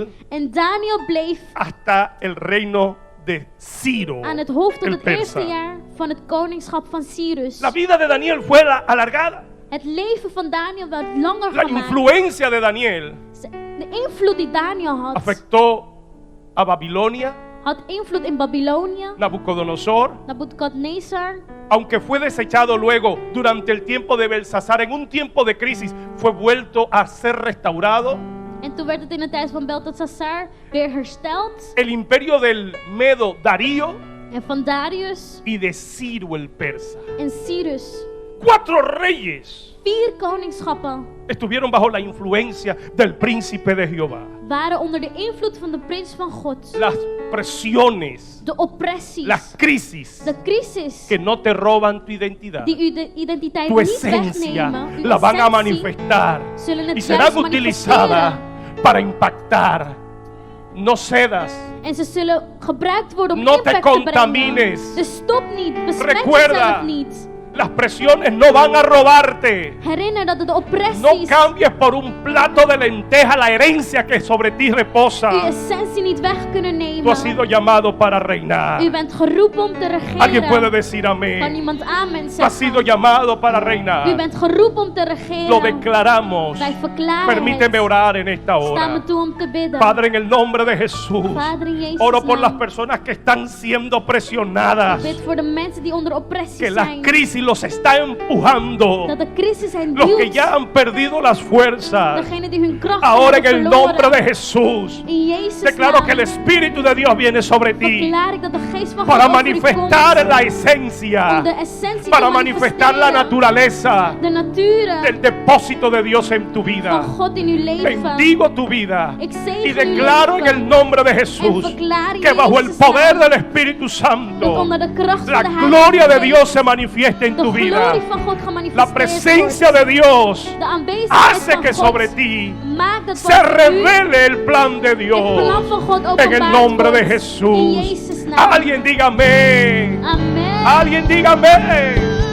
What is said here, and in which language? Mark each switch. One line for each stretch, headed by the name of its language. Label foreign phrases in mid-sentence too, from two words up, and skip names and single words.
Dutch: zegt, en Daniel bleef
Spanish: hasta el reino de Ciro,
Dutch: aan het hoofd tot
Spanish: el
Dutch: het eerste
Spanish: persa.
Dutch: jaar van het koningschap van Cyrus.
Spanish: La vida de Daniel fue alargada.
Dutch: Het leven van Daniel werd langer
Spanish: La
Dutch: gemaakt.
Spanish: influencia de Daniel
Dutch: De invloed die Daniel had,
Spanish: afectó a Babilonia,
Dutch: had invloed in Babylonië.
Spanish: Nabucodonosor,
Dutch: Nabukadnezar,
Spanish: aunque fue desechado luego durante el tiempo de Belsasar, en un tiempo de crisis, fue vuelto a ser restaurado.
Dutch: en toen werd het in de tijd van Belteshazzar weer hersteld.
Spanish: El imperio del Medo Darío
Dutch: En van Darius
Spanish: y de Ciro el persa.
Dutch: en Cyrus.
Spanish: 4 reyes
Dutch: 4 koningschappen
Spanish: estuvieron bajo la influencia del príncipe de Jehová.
Dutch: waren onder de invloed van de prins van God.
Spanish: Las presiones,
Dutch: De oppressies,
Spanish: las crisis
Dutch: de crisis
Spanish: que no te roban tu identidad,
Dutch: die u de identiteit
Spanish: tu
Dutch: niet
Spanish: esencia,
Dutch: wegnemen, uw
Spanish: la van a
Dutch: essentie,
Spanish: manifestar
Dutch: zullen het
Spanish: y serán
Dutch: juist
Spanish: utilizadas
Dutch: manifesteren.
Spanish: para impactar. No cedas.
Dutch: En ze zullen gebruikt worden om
Spanish: No te
Dutch: impact te
Spanish: contamines.
Dutch: brengen. Dus stop niet, besmet
Spanish: Recuerda.
Dutch: jezelf niet.
Spanish: Las presiones no van a robarte.
Dutch: Herinner dat de
Spanish: No
Dutch: oppressies
Spanish: cambies por un plato de lenteja la herencia que sobre ti
Dutch: uw
Spanish: reposa.
Dutch: essentie niet weg kunnen
Spanish: Tú has sido
Dutch: nemen.
Spanish: llamado para reinar.
Dutch: U bent geroepen om te
Spanish: Alguien puede
Dutch: regeren.
Spanish: decir
Dutch: Kan
Spanish: amén.
Dutch: iemand amen
Spanish: Tú has sido
Dutch: zeggen?
Spanish: llamado para
Dutch: U
Spanish: reinar.
Dutch: bent geroepen om te
Spanish: Lo
Dutch: regeren.
Spanish: declaramos.
Dutch: Wij verklaren
Spanish: Permíteme
Dutch: het.
Spanish: orar en esta
Dutch: Sta me
Spanish: hora.
Dutch: toe om te bidden.
Spanish: Padre, en el nombre de Jesús,
Dutch: Vader, in Jezus'
Spanish: oro por las
Dutch: naam.
Spanish: personas que están siendo presionadas,
Dutch: Bid voor de mensen die onder oppressie
Spanish: que la
Dutch: zijn.
Spanish: crisis los está empujando,
Dutch: Dat de crisis hen
Spanish: los que
Dutch: duwt.
Spanish: ya han perdido las fuerzas.
Dutch: Degenen die hun kracht
Spanish: Ahora en
Dutch: hebben
Spanish: el nombre
Dutch: verloren.
Spanish: de Jesús,
Dutch: In Jezus'
Spanish: declaro
Dutch: naam
Spanish: que el Espíritu de Dios viene sobre ti
Dutch: verklaar ik dat de geest van God
Spanish: para
Dutch: over u komt.
Spanish: manifestar la
Dutch: Om
Spanish: esencia,
Dutch: de essentie
Spanish: para
Dutch: te
Spanish: manifestar la
Dutch: manifesteren.
Spanish: naturaleza
Dutch: De nature
Spanish: del depósito de Dios en tu vida.
Dutch: van God in uw leven.
Spanish: Bendigo tu vida
Dutch: Ik
Spanish: y
Dutch: zegen uw
Spanish: declaro en
Dutch: leven.
Spanish: el nombre de
Dutch: En
Spanish: Jesús
Dutch: verklaar in
Spanish: que bajo el
Dutch: Jezus'
Spanish: poder
Dutch: naam
Spanish: del Espíritu
Dutch: dat
Spanish: Santo
Dutch: onder de kracht
Spanish: la
Dutch: van de Heilige
Spanish: gloria de
Dutch: Geest
Spanish: Dios se manifieste en
Dutch: de
Spanish: tu vida.
Dutch: glorie van God
Spanish: La
Dutch: gemanifesteerd
Spanish: presencia
Dutch: wordt.
Spanish: de Dios
Dutch: De aanwezigheid
Spanish: hace
Dutch: van
Spanish: que
Dutch: God
Spanish: sobre ti
Dutch: maakt dat
Spanish: se
Dutch: boven u
Spanish: revele el plan de
Dutch: het plan
Spanish: Dios
Dutch: van God
Spanish: en
Dutch: openbaard
Spanish: el nombre de
Dutch: wordt. In
Spanish: Jesús.
Dutch: Jezus' naam.
Spanish: Alguien diga amén.
Dutch: Amen.
Spanish: Alguien diga amén.